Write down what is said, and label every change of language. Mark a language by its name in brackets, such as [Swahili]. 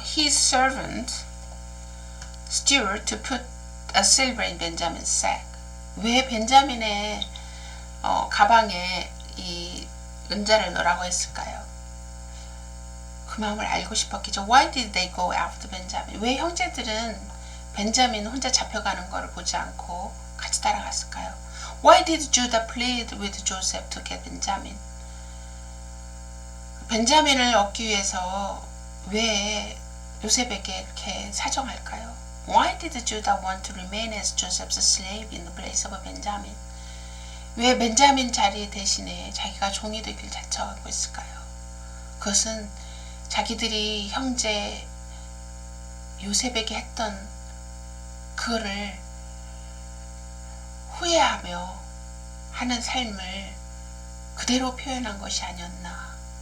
[English] His servant steward to put a silver in Benjamin's sack. [Korean] 왜 벤자민의 가방에 이 은자를 넣으라고 했을까요? 그 마음을 알고 싶었겠죠. [English] Why did they go after Benjamin? [Korean] 왜 형제들은 벤자민 혼자 잡혀가는 것을 보지 않고 같이 따라갔을까요? [English] Why did Judah plead with Joseph to get Benjamin? [Korean] 벤자민을 얻기 위해서 왜 요셉에게 이렇게 사정할까요? [English] Why did Judah want to remain as Joseph's slave in the place of Benjamin? [Korean] 왜 벤자민 자리 대신에 자기가 종이 되길 자처하고 있을까요? 그것은 자기들이 형제 요셉에게 했던 그거를 후회하며 하는 삶을 그대로 표현한 것이 아니었나.